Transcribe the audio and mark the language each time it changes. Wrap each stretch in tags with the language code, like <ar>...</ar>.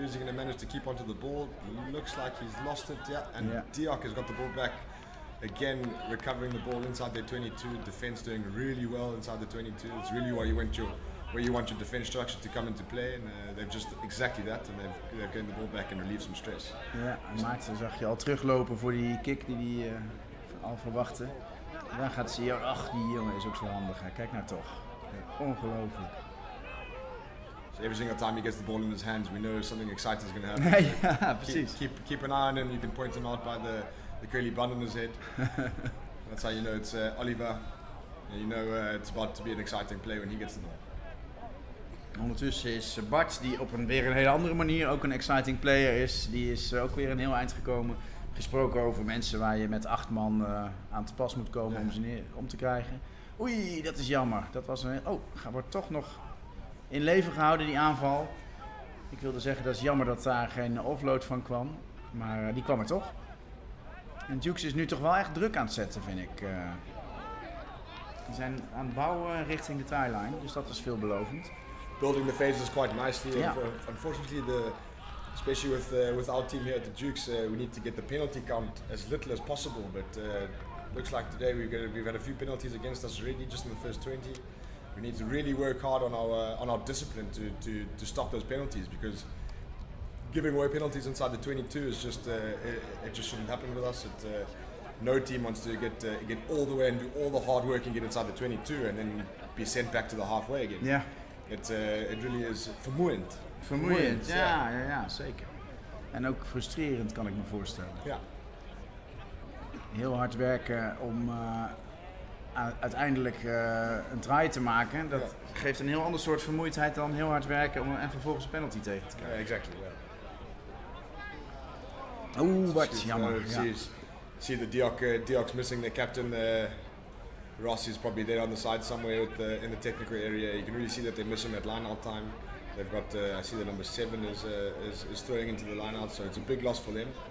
<en>Is he going to manage to keep onto the ball? Looks like he's lost it, yeah. And Diok has got the ball back. Again, recovering the ball inside their 22. Defense doing really well inside the 22. It's really where you want your defense structure to come into play. And they've just exactly that. And they've getting the ball back and relieved some stress.</en> <nl>Ja, en Maarten zag je al teruglopen voor die kick die hij al verwachtte. Dan gaat ze hier, ach die jongen is ook zo handig. Hè. Kijk nou toch. Ja, ongelooflijk.</nl> <en>So every single time he gets the ball in his hands, we know something exciting is going to happen.</en> <nl>Ja, precies.</nl> <en>Keep an eye on him. You can point him out by the curly bun on his head. That's how you know it's Oliver. And you know it's about to be an exciting play when he gets the ball.</en> <nl>Ondertussen is Bart, die op weer een hele andere manier ook een</nl> <en>exciting player</en> <nl>is, die is ook weer een heel eind gekomen. Gesproken over mensen waar je met 8 man aan te pas moet komen om ze om te krijgen. Oei, dat is jammer. Dat was wordt toch nog in leven gehouden die aanval. Ik wilde zeggen dat is jammer dat daar geen offload van kwam, maar die kwam er toch. En Dukes is nu toch wel echt druk aan het zetten, vind ik. Die zijn aan het bouwen richting de try-line, dus dat is veelbelovend.</nl> <en>Building the phases quite nicely. Yeah. Unfortunately, especially with our team here at the Dukes, we need to get the penalty count as little as possible. But looks like today we've had a few penalties against us already, just in the first 20. We need to really work hard on our discipline to stop those penalties, because giving away penalties inside the 22 is just it just shouldn't happen with us. No team wants to get all the way and do all the hard work and get inside the 22 and then be sent back to the halfway again. Yeah. It really is vermoeiend.</en> <nl>Vermoeiend, ja, zeker. En ook frustrerend, kan ik me voorstellen. Ja. Heel hard werken om uiteindelijk een try te maken. Dat geeft een heel ander soort vermoeidheid dan heel hard werken en vervolgens een penalty tegen te krijgen.</nl> <en>Exactly.</en> <nl>Oeh, wat jammer.</nl> <en>See the Diok's missing their captain. Ross is probably there on the side somewhere in the technical area. You can really see that they miss him at line-out time. They've got, I see the number 7 is throwing into the line-out, so it's a big loss for them.</en>